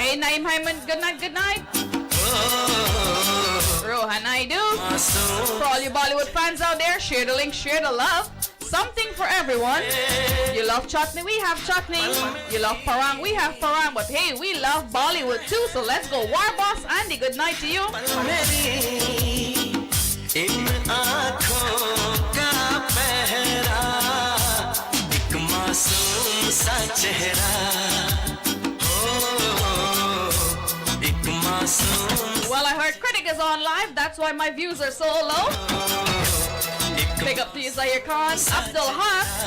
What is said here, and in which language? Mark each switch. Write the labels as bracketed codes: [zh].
[en] Hey, Naeem Hyman, good night, good night. Rohan Naidu. For all you Bollywood fans out there, share the link, share the love. Something for everyone. You love chutney, we have chutney. You love parang, we have parang. But hey, we love Bollywood too. So let's go. War Boss Andy, good night to you. [hi] इन आँखों का पहरा एक मासूम सा चेहरा हो एक मासूम [en] Well, I heard Critic is on live. That's why my views are so low. Big up to you, Zahir Khan, Abdul Haq.